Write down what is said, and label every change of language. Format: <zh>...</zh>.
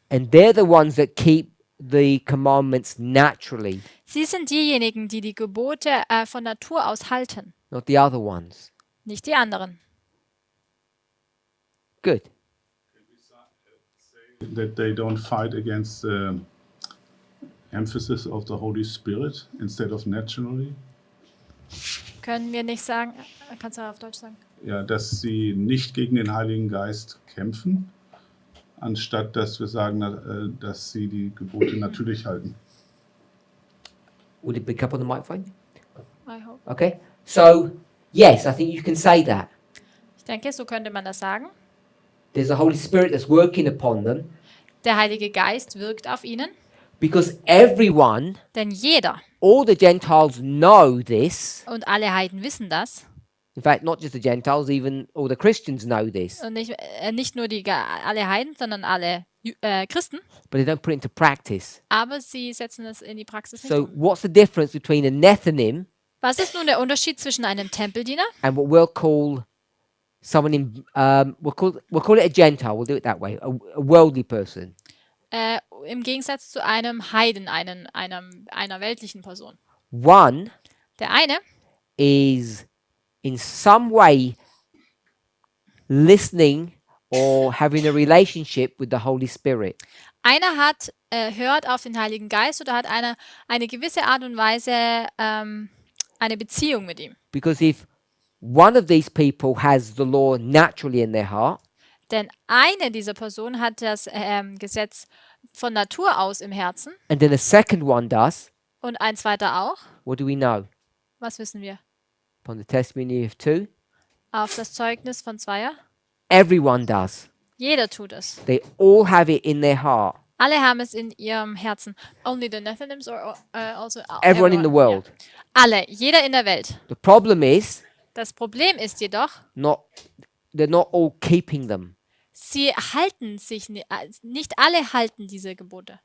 <en>and they're the ones that keep the commandments naturally,</en> <de>Sie sind diejenigen, die die Gebote von Natur aus halten,</de> <en>not the other ones.</en> <de>nicht die anderen.</de> <en>Good. That they don't fight against the emphasis of the Holy Spirit instead of naturally.</en> <de>Können wir nicht sagen, kannst du auf Deutsch sagen? Ja, dass sie nicht gegen den Heiligen Geist kämpfen, anstatt dass wir sagen, dass sie die Gebote natürlich halten.</de> <en>Would it pick up on the microphone? I hope. Okay. So, yes, I think you can say that.</en> <de>Ich denke, so könnte man das sagen.</de> <en>There's a Holy Spirit that's working upon them</en> <de>Der Heilige Geist wirkt auf ihnen,</de> <en>because everyone,</en> <de>denn jeder</de> <en>all the Gentiles know this.</en> <de>und alle Heiden wissen das.</de> <en>In fact, not just the Gentiles, even all the Christians know this.</en> <de>Und nicht nur alle Heiden, sondern alle Christen.</de> <en>But they don't put it into practice.</en> <de>Aber sie setzen es in die Praxis nicht</de> <en>So, um. what's the difference between a Nethinim</en> <de>Was ist nun der Unterschied zwischen einem Tempeldiener</de> <en>and what we'll call someone in we'll call it a Gentile? We'll do it that way. A worldly person.</en> <de>im Gegensatz zu einem Heiden, einer weltlichen Person?</de> <en>One</en> <de>Der eine</de> <en>is in some way listening or having a relationship with the Holy Spirit.</en> <de>Einer hört auf den Heiligen Geist oder hat eine gewisse Art und Weise eine Beziehung mit ihm.</de> <en>Because if one of these people has the law naturally in their heart,</en> <de>Denn eine dieser Personen hat das Gesetz von Natur aus im Herzen</de> <en>and then a second one does,</en> <de>und ein zweiter auch.</de> <en>what do we know?</en> <de>Was wissen wir?</de> <en>Upon the testimony of two,</en> <de>Auf das Zeugnis von Zweier.</de> <en>everyone does.</en> <de>Jeder tut es.</de> <en>They all have it in their heart.</en> <de>Alle haben es in ihrem Herzen.</de> <en>Only the Nethinims or also Everyone in the world.</en> <de>Ja. Alle, jeder in der Welt.</de> <en>The problem is</en> <de>Das Problem ist jedoch,</de> <en>they're not all keeping them.</en> <de>sie halten sich nicht alle halten diese Gebote.</de>